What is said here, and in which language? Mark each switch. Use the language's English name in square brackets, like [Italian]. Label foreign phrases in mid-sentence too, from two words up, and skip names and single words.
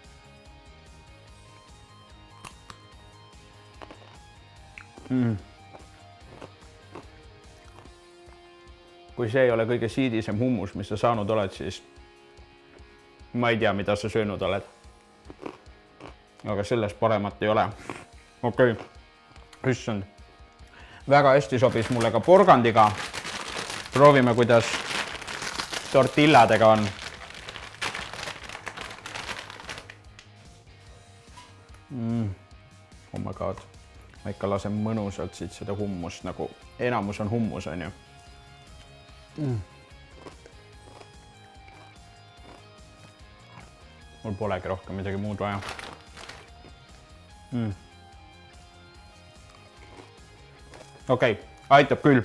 [Estonian] Kui see ei ole kõige siidisem hummus, mis sa saanud oled, siis ma ei tea, mida sa söönud oled. Aga sellest paremat ei ole. Okei. Issand. Väga hästi sobis mulle ka porgandiga. Proovime, kuidas tortilladega on. [English] Oh my god. [Estonian] Ma ikka lasen mõnusalt siit seda hummust, nagu enamus on hummus, on ju. Mul polegi rohkem midagi muud vaja. Okei, aitab küll.